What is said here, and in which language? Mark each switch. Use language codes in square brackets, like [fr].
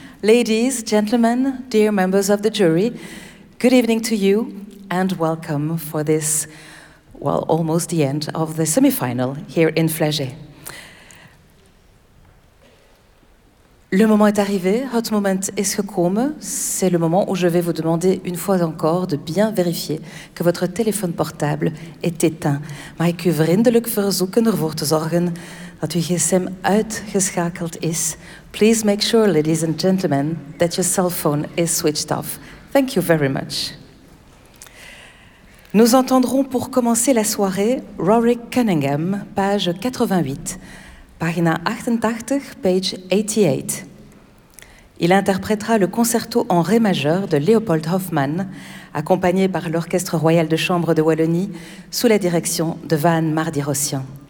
[en] Ladies, gentlemen, dear members of the jury, good evening to you and welcome for this, well, almost the end of the semi-final here in Flaget. [fr] Le moment est arrivé, [nl] hot moment is gekomen. [fr] C'est le moment où je vais vous demander une fois encore de bien vérifier que votre téléphone portable est éteint. [nl] Maar ik u vriendelijk verzoeken ervoor te zorgen dat uw gsm uitgeschakeld is. [en] Please make sure, ladies and gentlemen, that your cell phone is switched off. Thank you very much. [fr] Nous entendrons pour commencer la soirée Rory Cunningham, page 88. [nl] Pagina 88, [fr] page 88. Il interprétera le concerto en ré majeur de Léopold Hoffmann, accompagné par l'Orchestre Royal de Chambre de Wallonie, sous la direction de Van Mardirossian.